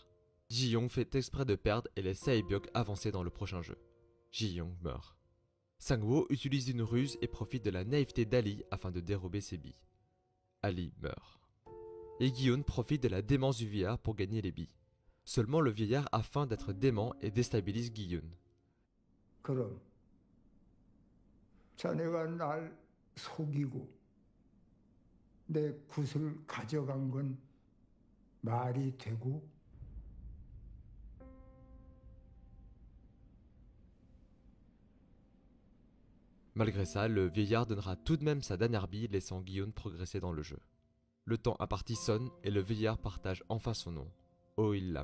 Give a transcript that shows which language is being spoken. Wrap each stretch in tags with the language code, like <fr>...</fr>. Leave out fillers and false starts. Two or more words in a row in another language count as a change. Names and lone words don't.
<fr>Ji-young fait exprès de perdre et laisse Sae-byok avancer dans le prochain jeu. Ji-young meurt. Sang-woo utilise une ruse et profite de la naïveté d'Ali afin de dérober ses billes. Ali meurt. Et Gi-yoon profite de la démence du vieillard pour gagner les billes. Seulement le vieillard a faim d'être dément et déstabilise Gi-yoon.</fr> <ko>그럼 자네가 날 속이고 내 굿을 가져간 건 말이 되고</ko> <fr>Malgré ça, le vieillard donnera tout de même sa dernière bille, laissant Gi-yoon progresser dans le jeu. Le temps imparti sonne et le vieillard partage enfin son nom, Oh-il-lam.</fr>